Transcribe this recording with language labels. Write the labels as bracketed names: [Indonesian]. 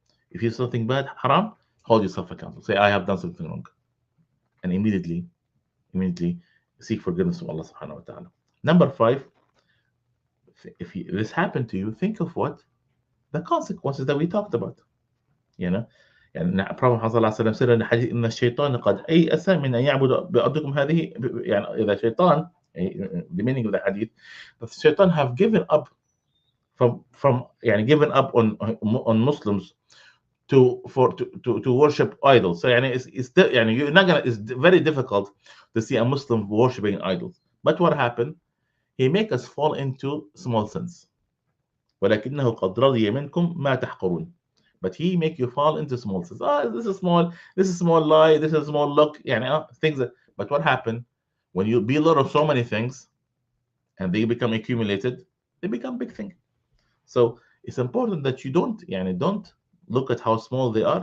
[English] If you do something bad, haram, hold yourself accountable. Say, I have done something wrong. And immediately seek forgiveness from Allah subhanahu wa ta'ala. Number 5, if this happened to you, think of what? The consequences that we talked about. Prophet Muhammad said in the hadith, [Arabic] إن الشيطان قد أيأس من أن يعبد بأرضكم هذه. إذا شيطان, [English] the meaning of the hadith, the shaitan have given up from given up on Muslims to worship idols. So it's you're not gonna. It's very difficult to see a Muslim worshiping idols. But what happened? He make us fall into small sins. [Arabic] ولكنه قد رضي منكم ما تحقرون. [English] But he make you fall into small sins. This is small lie, this is small look, things. But what happened when you belittle so many things and they become accumulated, they become big things. So it's important that you don't look at how small they are.